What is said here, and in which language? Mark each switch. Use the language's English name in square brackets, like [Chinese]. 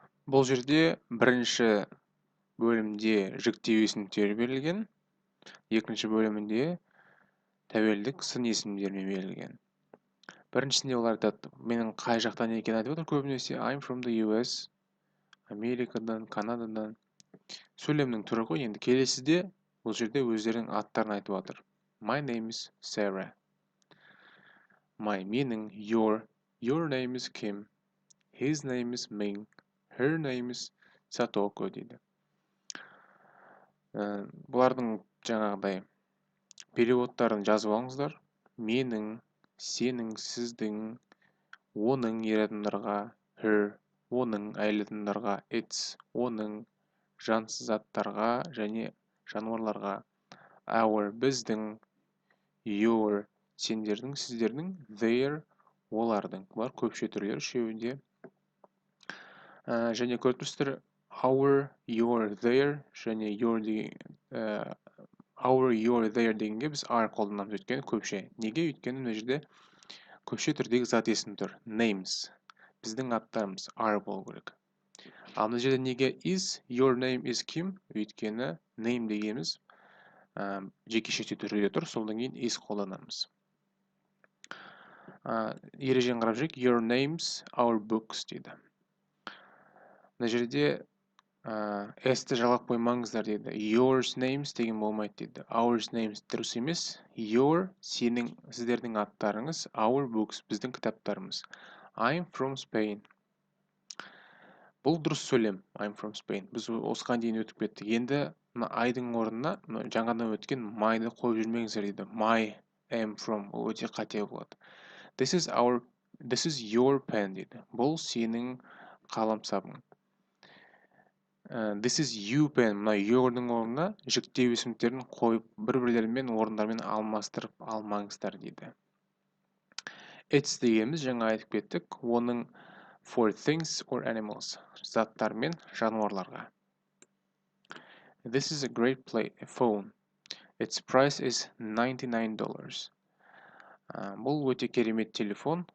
[Kazakh] Бұл жерде бірінші бөлімде жіктеу есімдері берілген, екінші бөлімінде тәуелдік сын есімдері берілген. Біріншісінде олар айтады, менің қай жақтан екенін айтып отыр көбінесе [English] I'm from the US, [Kazakh] Америкадан, Канададан. Сөйлемнің түрі ғой. Енді келесіде бұл жерде өздерінің аттарын айтып отыр. [English] My name is Sarah. [Kazakh] Менің, [English] your name is Kim. His name is Ming. Her name is Satoko [Kazakh] дейді. Бұлардың жаңағыдай переводтарын жазып алыңыздар. Менің, сенің, сіздің, оның ер адамдарға her, оның әйел адамдарға it's, оның жансыз заттарға және жануарларға our, біздің, your, сендердің, сіздердің, their, олардың. Бұлар көпше түрлер үшеуінде. Және көріп тұрсыздар, our, your, their және your our, your, their дегенге біз are қолданамыз, өйткені көпше. Неге? Өйткені мына жерде көпше түрдегі зат есім тұр. [English] Names. [Kazakh] Біздің аттарымыз are болу керек. Ал мына жерде неге is, [English] your name is Kim? [Kazakh] Өйткені name дегеніміз жекеше түрде тұр, солдан кейін is қолданамыз. Ережені қарап жүрейік. [English] Your names, our books [Kazakh] дейді. Мына жерде s-ті жалғап қоймаңыздар деді. [English] Yours names [Kazakh] деген болмайды деді. [English] Ours names [Kazakh] дұрыс емес. Your, сенің, сіздердің аттарыңыз. [English] Our books, [Kazakh] біздің кітаптарымыз. [English] I'm from Spain. [Kazakh] Бұл дұрыс сөйлем. [English] I'm from Spain. [Kazakh] Біз осыған дейін өтіп кеттік. Енді айдың орнына жаңадан өткен my'ды қойып жүрмеңіздер дейді. [English] My am from. [Kazakh] Ол өте қате болады. [English] This is your pen [Kazakh] дейді. Бұл сенің қаламсабың. [English] This is you pen. [Kazakh] Мына your'дың орнына жіктеу есімдерін қойып, бір-бірлерімен орындармен алмастырып алмаңыздар дейді. It's дегеніміз жаңа айтып кеттік. Оның [English] for things or animals. [Kazakh] Заттар мен жануарларға. [English] This is a great phone. Its price is $99. [Kazakh] Бұл өте керемет телефон.